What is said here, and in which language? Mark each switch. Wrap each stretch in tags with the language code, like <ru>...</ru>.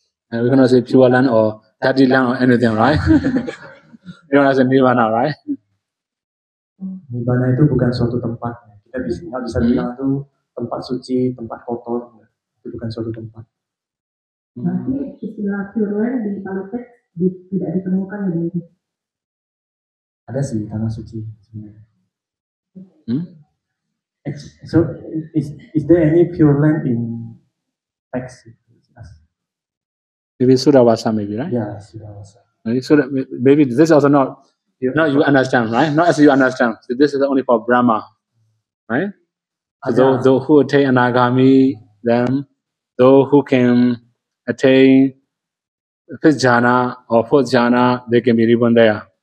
<en>And we cannot say pure land or dirty land or anything, right? You don't say Nirvana, right?</en> <id>Nibbana itu bukan suatu tempat. Kita nggak bisa bilang itu tempat suci, tempat kotor. Itu bukan suatu tempat. Berarti istilah pure land di Pali Text tidak ditemukan ya gitu? Ada sih tanah suci sebenarnya.</id> <en>So is there any pure land in text? Maybe Sudawasa, maybe, right? Yeah, Sudawasa. Maybe this is also not you understand, right? Not as you understand. So this is only for Brahma, right? So those who attain Anagami, then those who can attain fifth jhana or fourth jhana, they can be reborn there.</en>